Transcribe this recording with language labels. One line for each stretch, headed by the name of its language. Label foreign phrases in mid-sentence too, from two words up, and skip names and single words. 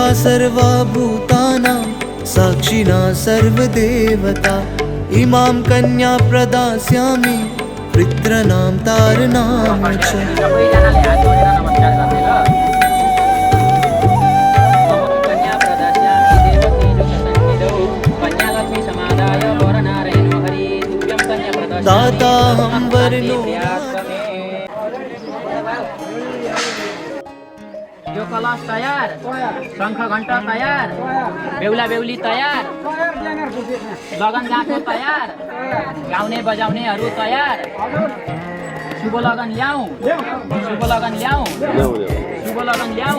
Sanskrit: सर्वभूतानां साक्षिणा सर्वदेवता इमां कन्या प्रदास्यामि पितॄणां तारणां च दाताहं वर्णो
Nepali: यो कलश तयार, शङ्ख घण्ट तयार, बेहुला बेहुली तयार, लगन गाँठो तयार, गाउने बजाउनेहरू तयार। शुभ लगन ल्याऊ, शुभ लगन ल्याऊ, शुभ लगन ल्याऊ।